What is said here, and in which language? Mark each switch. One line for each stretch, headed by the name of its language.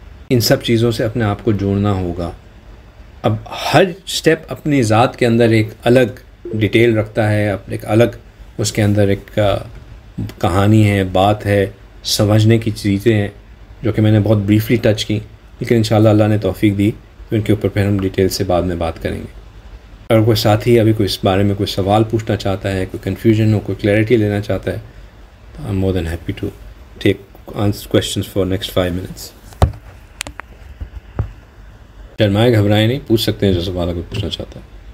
Urdu: ان سب چیزوں سے اپنے آپ کو جوڑنا ہوگا. اب ہر سٹیپ اپنی ذات کے اندر ایک الگ ڈیٹیل رکھتا ہے، ایک الگ اس کے اندر ایک کہانی ہے، بات ہے، سمجھنے کی چیزیں ہیں، جو کہ میں نے بہت بریفلی ٹچ کی، لیکن انشاءاللہ اللہ نے توفیق دی تو ان کے اوپر پھر ہم ڈیٹیل سے بعد میں بات کریں گے. اگر کوئی ساتھی ابھی کوئی اس بارے میں کوئی سوال پوچھنا چاہتا ہے، کوئی کنفیوژن ہو، کوئی کلیئرٹی لینا چاہتا ہے، تو
English: I am more than happy to take answer questions for next 5 minutes.
Urdu: شرمائے گھبرائیں نہیں, پوچھ سکتے ہیں جو سوال اگر پوچھنا چاہتا ہے.